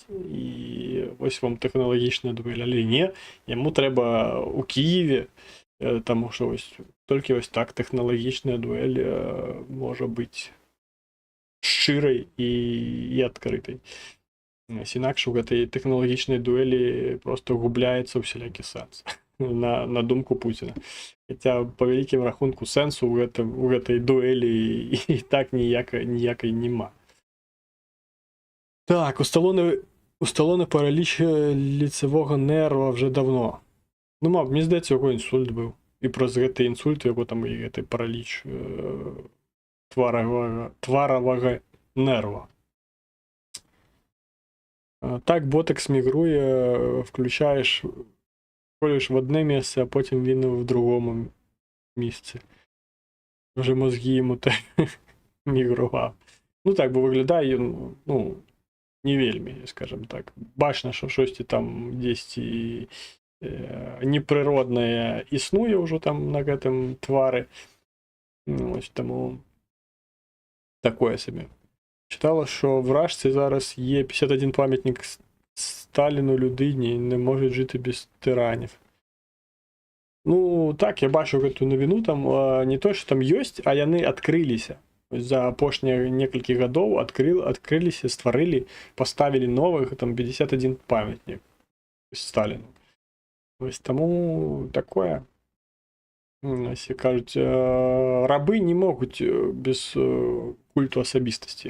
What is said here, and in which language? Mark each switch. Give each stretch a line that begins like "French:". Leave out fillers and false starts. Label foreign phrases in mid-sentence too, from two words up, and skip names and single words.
Belarusian: І вось вам тэхналагічная дуэль. Але не, яму трэба у Кіеве, таму што толькі вось так тэхналагічная дуэль можа быць шчырай і адкрытай. Інакш у гэтай тэхналагічнай дуэлі проста губляецца ўсялякі сэнс. На думку Пуціна. Хаця, па вялікім рахунку, сэнсу у гэтай дуэлі і так ніякай нема.
Ukrainian: Так, усталоны параліч лицевого нерва вже давно. Ну, мені здається, його інсульт був.
Belarusian: І праз гэты інсульт, його там і гэты параліч тварового нерва.
Ukrainian: Так ботекс мігрує, включаєш, колюєш в одне місце, а потім він в другому місці. Вже мозги йому так мігрував. Ну так, бо виглядає, ну, не вельмі, скажем так.
Belarusian: Бачна, што штосьці там дзесьці непрыроднае існуе ўжо там на гэтым твары. Ось таму такое сабе.
Ukrainian: Читала, що в Рашці зараз є 51 пам'ятник Сталіну, людині, не можуть жити без тиранів.
Belarusian: Ну, так, я бачу гэту навіну, там не то, що там ёсць, а яны адкрыліся. За апошнія некалькі гадоў адкрыліся, стварылі, паставілі новых, там 51 памятник Сталіну. Ось таму такое. Як кажуць, рабы не могуць без культу асабістасці.